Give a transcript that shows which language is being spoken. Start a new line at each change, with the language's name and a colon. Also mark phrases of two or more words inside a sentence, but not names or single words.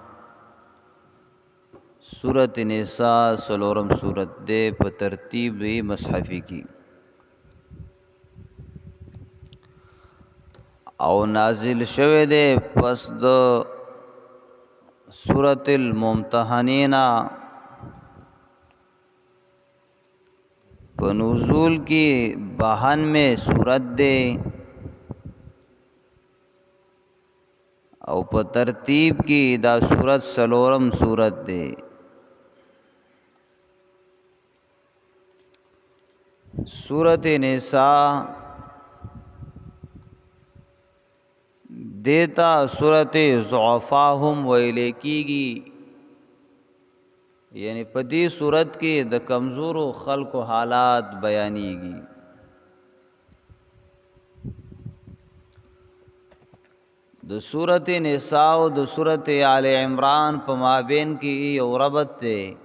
Pashto: سورۃ نساء سلورم سورت دے په ترتیب دی مصحفی کی او نازل شوه دے پس د سورۃ الممتحنین. په نزول کی 92 سورت دے او په ترتیب کی دا سورت سلورم سورت دے. سورۃ نساء دیتا سورۃ ضعفاء هم ویلے کیږي، یعنی په دې سورت کې د کمزورو خلکو حالات بیانېږي. د سورۃ نساء او د سورۃ آل عمران په مابین کې یو ربط دی